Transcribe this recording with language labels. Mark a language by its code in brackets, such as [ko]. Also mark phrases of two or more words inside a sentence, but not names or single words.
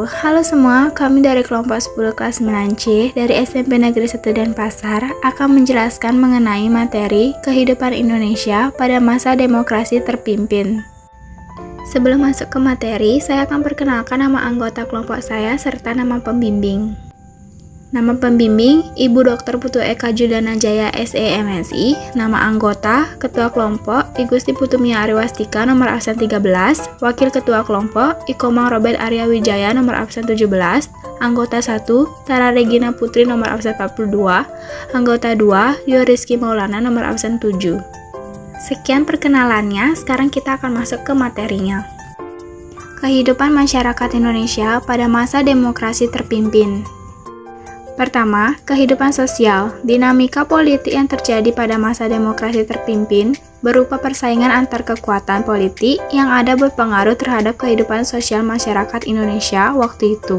[id] Halo semua, kami dari kelompok 10 kelas 9C dari SMP Negeri 1 Denpasar akan menjelaskan mengenai materi kehidupan Indonesia pada masa demokrasi terpimpin. Sebelum masuk ke materi, saya akan perkenalkan nama anggota kelompok saya serta nama pembimbing. Nama pembimbing, Ibu Dr. Putu Eka Juliana Jaya SEMSI. Nama anggota, Ketua Kelompok, I Gusti Putu Mia Ariwastika nomor absen 13. Wakil Ketua Kelompok, I Komang Robert Arya Wijaya nomor absen 17. Anggota 1, Tara Regina Putri nomor absen 42. Anggota 2, Yo Rizky Maulana nomor absen 7. Sekian perkenalannya, sekarang kita akan masuk ke materinya. Kehidupan masyarakat Indonesia pada masa demokrasi terpimpin. Pertama, kehidupan sosial. Dinamika politik yang terjadi pada masa demokrasi terpimpin berupa persaingan antar kekuatan politik yang ada berpengaruh terhadap kehidupan sosial masyarakat Indonesia waktu itu.